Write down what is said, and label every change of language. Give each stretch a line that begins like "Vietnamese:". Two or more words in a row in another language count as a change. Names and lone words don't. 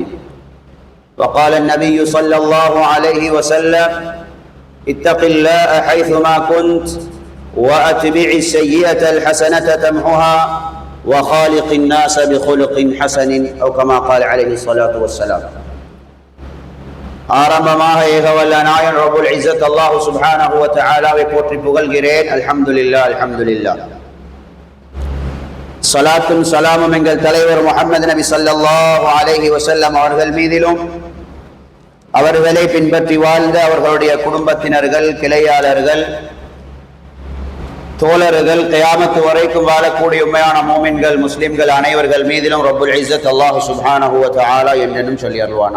Arabic: وقال النبي صلى الله عليه وسلم: اتق الله حيثما كنت وأتبع السيئة الحسنة تمحها وخالق الناس بخلق حسن، أو كما قال عليه الصلاة والسلام.
Tamil: ஆரம்பமாக ஏகவல்ல நாயன்
Arabic: رب العزة الله سبحانه وتعالى
Tamil: போற்றி புகழ்கிறேன்.
Arabic: الحمد لله، الحمد لله.
Tamil: ஸலாத்தும் ஸலாமும் எங்கள் தலைவர் முஹம்மது நபி
Arabic: صلى الله عليه وسلم
Tamil: அவர்கள் மீதிலும், அவர்களை பின்பற்றி வாழ்ந்த அவர்களுடைய குடும்பத்தினர்கள், கிளையாளர்கள், தோழர்கள், கியாமத்து வரைக்கும் வாழக்கூடிய உண்மையான மோமின்கள், முஸ்லிம்கள் அனைவர்கள் மீதிலும்
Arabic: رب العزة الله سبحانه وتعالى
Tamil: என்றென்னும் சொல்லி அருள்வானா.